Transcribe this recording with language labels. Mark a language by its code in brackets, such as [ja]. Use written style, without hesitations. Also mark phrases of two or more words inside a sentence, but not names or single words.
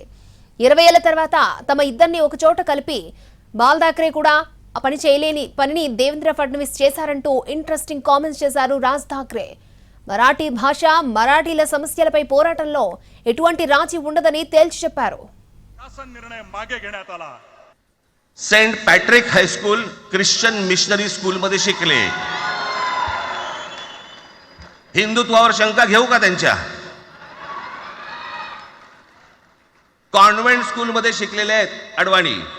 [te] 20 ఏళ్ల తర్వాత తమ ఇద్దరిని ఒకచోట కలిపి బాల్ ఠాక్రే కూడా ఆ పని చేయలేని పనిని దేవేంద్ర ఫడ్నవీస్ చేశారంటూ ఇంట్రెస్టింగ్ కామెంట్స్ చేశారు రాజ్ ఠాక్రే. మరాఠీ భాష, మరాఠీల సమస్యలపై పోరాటంలో ఎటువంటి రాజీ ఉండదని తేల్చి చెప్పారు. [mr] सेंट पॅट्रिक हायस्कूल ख्रिश्चन मिशनरी स्कूल मध्ये शिकले. हिंदुत्वावर शंका घेऊ का त्यांच्या? कॉन्व्हेंट स्कूल मध्ये शिकलेले आहेत अडवाणी.